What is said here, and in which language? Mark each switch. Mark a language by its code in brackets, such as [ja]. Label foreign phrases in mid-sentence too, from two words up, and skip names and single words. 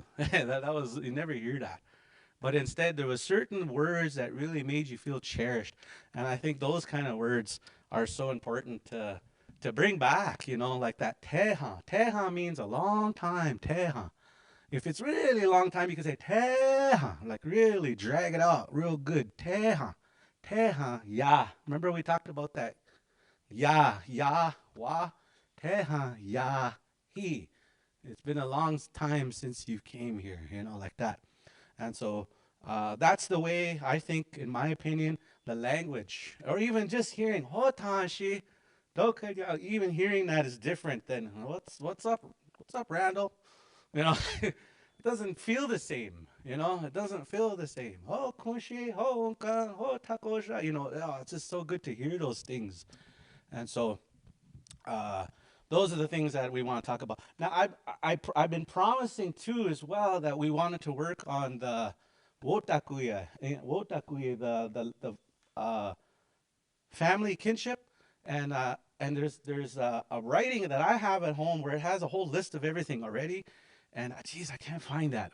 [en] that was you never hear that. But instead there was certain words that really made you feel cherished, and I think those kind of words are so important to bring back. You know, like that teha. Teha means a long time. Teha. If it's really a long time, you can say teha, like really drag it out real good. [lkt] Teha. Teha, ya. [en] Remember we talked about that? [lkt] Ya, wa. Teha, ya, he. [en] It's been a long time since you came here, you know, like that. And so that's the way I think, in my opinion, the language, or even just hearing Hotanshi, even hearing that is different than what's up, Randall? You know, it doesn't feel the same. You know, it doesn't feel the same. [lkt] Oh, kunshi, ho unka, ho takosha. [en] You know, oh, it's just so good to hear those things. And so, uh, those are the things that we want to talk about. Now, I've been promising too as well that we wanted to work on the wotakuye, the family kinship, and there's a writing that I have at home where it has a whole list of everything already, and geez, I can't find that.